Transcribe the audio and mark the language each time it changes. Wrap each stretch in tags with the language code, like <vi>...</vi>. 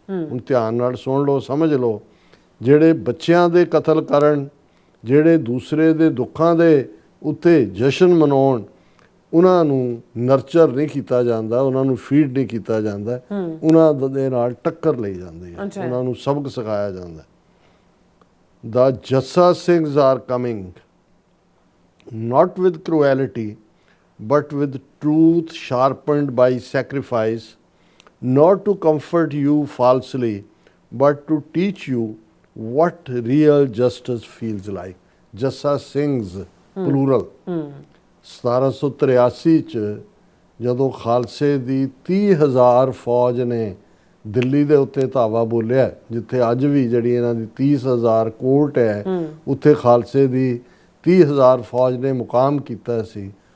<pa>ਹੁਣ ਧਿਆਨ ਨਾਲ ਸੁਣ ਲਓ, ਸਮਝ ਲਓ, ਜਿਹੜੇ ਬੱਚਿਆਂ ਦੇ ਕਤਲ ਕਰਨ, ਜਿਹੜੇ ਦੂਸਰੇ ਦੇ ਦੁੱਖਾਂ ਦੇ ਉੱਤੇ ਜਸ਼ਨ ਮਨਾਉਣ, ਉਹਨਾਂ ਨੂੰ ਨਰਚਰ ਨਹੀਂ ਕੀਤਾ ਜਾਂਦਾ, ਉਹਨਾਂ ਨੂੰ ਫੀਡ ਨਹੀਂ ਕੀਤਾ ਜਾਂਦਾ, ਉਹਨਾਂ ਦੇ ਨਾਲ ਟੱਕਰ ਲਈ ਜਾਂਦੀ ਹੈ, ਉਹਨਾਂ ਨੂੰ ਸਬਕ ਸਿਖਾਇਆ ਜਾਂਦਾ।</pa> <en>The Jassa Singhs are coming, not with cruelty, but with truth sharpened by sacrifice, not to comfort you falsely, but to teach you what real justice feels like. Jassa Singhs, plural.</en> <pa>1783 ਚ ਜਦੋਂ ਖਾਲਸੇ ਦੀ 30,000 ਫੌਜ ਨੇ ਦਿੱਲੀ ਦੇ ਉੱਤੇ ਧਾਵਾ ਬੋਲਿਆ, ਜਿੱਥੇ ਅੱਜ ਵੀ ਜਿਹੜੀ ਇਹਨਾਂ ਦੀ 30,000 ਕੋਰਟ ਹੈ, ਉੱਥੇ ਖਾਲਸੇ ਦੀ 30,000 ਫੌਜ ਨੇ ਮੁਕਾਮ ਕੀਤਾ ਸੀ।</pa>